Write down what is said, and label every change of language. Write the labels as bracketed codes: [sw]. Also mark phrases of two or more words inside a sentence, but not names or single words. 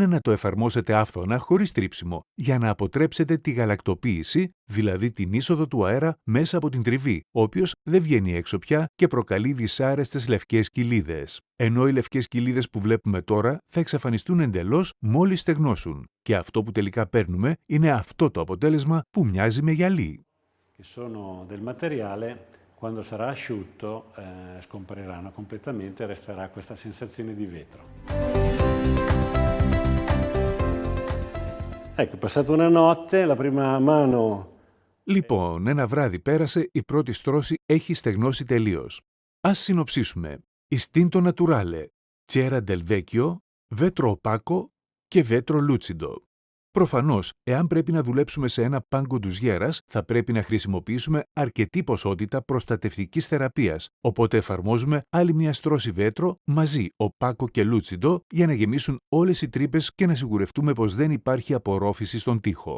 [el] να το εφαρμόσετε άφθονα χωρίς τρίψιμο, για να αποτρέψετε τη γαλακτοποίηση, δηλαδή την είσοδο του αέρα μέσα από την τριβή, ο οποίος δεν βγαίνει έξω πια και προκαλεί δυσάρεστες λευκές κοιλίδες. Ενώ οι λευκές κοιλίδες που βλέπουμε τώρα θα εξαφανιστούν εντελώς μόλις στεγνώσουν. Και αυτό που τελικά παίρνουμε είναι αυτό το αποτέλεσμα που μοιάζει με γυαλί. [it] Quando sarà asciutto scompariranno completamente e resterà questa sensazione di vetro. Ecco, passata una notte, la prima mano [el] Λοιπόν, ένα βράδυ πέρασε, η πρώτη στρώση έχει στεγνώσει τελείως. Ας συνοψίσουμε. Istinto Naturale, Cera del Vecchio, Vetro Opaco και Vetro Lucido. Προφανώς, εάν πρέπει να δουλέψουμε σε ένα πάγκο ντουζιέρας, θα πρέπει να χρησιμοποιήσουμε αρκετή ποσότητα προστατευτικής θεραπείας, οπότε εφαρμόζουμε άλλη μια στρώση βέτρο μαζί οπάκο και λούτσιντο για να γεμίσουν όλες οι τρύπες και να σιγουρευτούμε πως δεν υπάρχει απορρόφηση στον τοίχο.